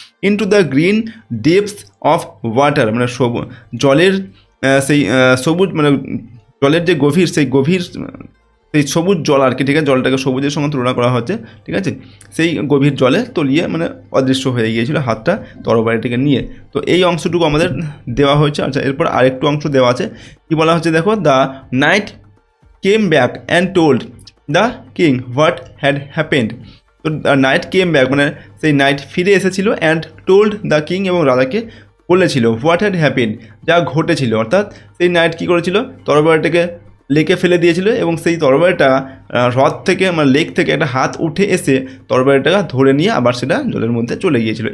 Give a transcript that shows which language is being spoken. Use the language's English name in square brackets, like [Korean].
[Bangla] Into the green ডেপথস of water মানে জলের সেই সবুজ মানে জলের যে গভীর সেই সবুজ জল আর কি, ঠিক আছে, জলটাকে সবুজের সঙ্গে তুলনা করা হচ্ছে, ঠিক আছে। সেই গভীর জলে তলিয়ে মানে অদৃশ্য হয়ে গিয়েছিল হাতটা তরবারিটিকে নিয়ে। তো এই অংশটুকু আমাদের দেওয়া হয়েছে। আচ্ছা, এরপর আরেকটু অংশ দেওয়া আছে। কি বলা হচ্ছে দেখো? [English] The knight came back and told the king what had happened. [Bangla] তো নাইট কেম ব্যাক মানে সেই নাইট ফিরে এসেছিল, অ্যান্ড টোল্ড দ্য কিং এবং রাজাকে বলেছিল হোয়াট হ্যাড হ্যাপেন্ড যা ঘটেছিল। অর্থাৎ সেই নাইট কী করেছিল? তরবারিটাকে লেকে ফেলে দিয়েছিল, এবং সেই তরবারিটা হ্রদ থেকে মানে লেক থেকে একটা হাত উঠে এসে তরবারিটাকে ধরে নিয়ে আবার সেটা জলের মধ্যে চলে গিয়েছিল।